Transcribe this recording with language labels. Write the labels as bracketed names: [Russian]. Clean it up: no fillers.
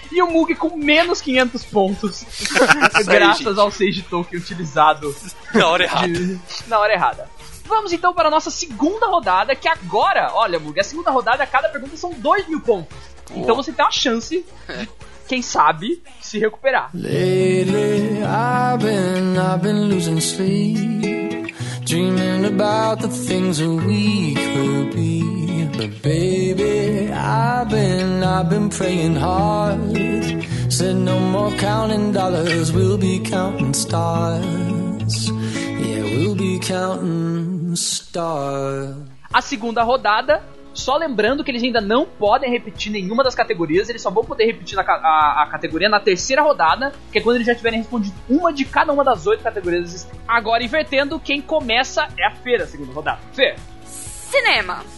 [Portuguese] E o Mug com menos 500 pontos. Graças aí, ao Sage Token utilizado. Na hora errada. Na hora errada. Vamos então para a nossa segunda rodada, que agora, olha, Mug, a segunda rodada, a cada pergunta são 2.000 pontos. Pô. Então você tem uma chance de, quem sabe, se recuperar. [English] Lately, I've been losing sleep. Dreaming about the things that we could be. But baby, I've been praying hard. Said no more counting dollars, we'll be counting stars. Yeah, we'll be counting stars. [Portuguese] A segunda rodada, só lembrando que eles ainda não podem repetir nenhuma das categorias, eles só vão poder repetir a categoria na terceira rodada, que é quando eles já tiverem respondido uma de cada uma das oito categorias existentes. Agora, invertendo, quem começa é a Fê, a segunda rodada. Fê. Cinema.